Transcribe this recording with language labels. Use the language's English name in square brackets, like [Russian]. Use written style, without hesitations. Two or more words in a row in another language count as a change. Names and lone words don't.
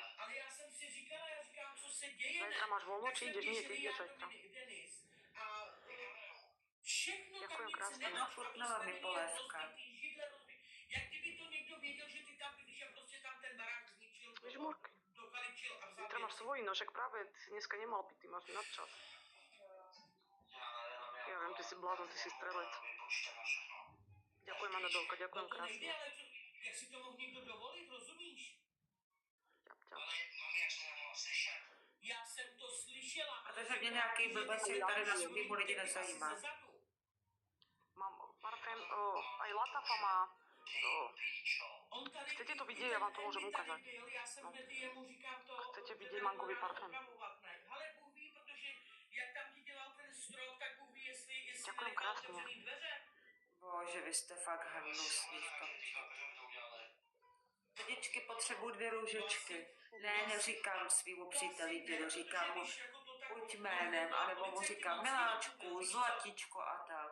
[Czech] Ale já jsem si říkala, já říkám, co se děje, [Slovak] Zajtra máš voľno, [Czech] Tak [Slovak] či [Czech] jsme [Slovak] ideš? Nie, ty [Czech] běželi [Slovak] ideš [Czech] já, [Slovak] zajtra. [Czech] Dominik, Denis. A všechno tam [Slovak] Ďakujem [Czech] nic [Slovak] krásne. [Czech] nemáš. Chutnala mi polévka. Jak kdyby to někdo věděl, že ty tam bydlíš a prostě tam ten barák zničil, Žmurky. dokaličil a vzal [Slovak] Zajtra máš svoji, no však práve si dneska nemal piť, ty máš nadčas. Ja viem, ty si blázon, ty si strelec. Ďakujem, Anabelka, ďakujem [Czech] No to nejde, [Slovak] krásne. [Czech] ale jak si to mohl někdo dovolit, rozumíš? Ťap, ťap. Já jsem to slyšela. Protože mě nějaký blbec je tady na streamu lidi nezajímá. [Slovak] Mám parfém, aj Latafa má. Chcete to vidieť, ja vám to môžem ukázať. No. Chcete vidieť mangový parfém? [Czech] Ale Bůh ví, protože jak tam ti dělal ten strop, tak Bůh ví, jestli [Slovak] Ďakujem [Czech] nechal [Slovak] krásne. [Czech] otevřený dveře. Bože, vy jste fakt hnusný v tom. Děčky, potřebuji 2 růžičky. Ne, neříkám svýmu příteli dědu, říkám mu buď jménem, anebo mu říkám miláčku, zlatičko a tak.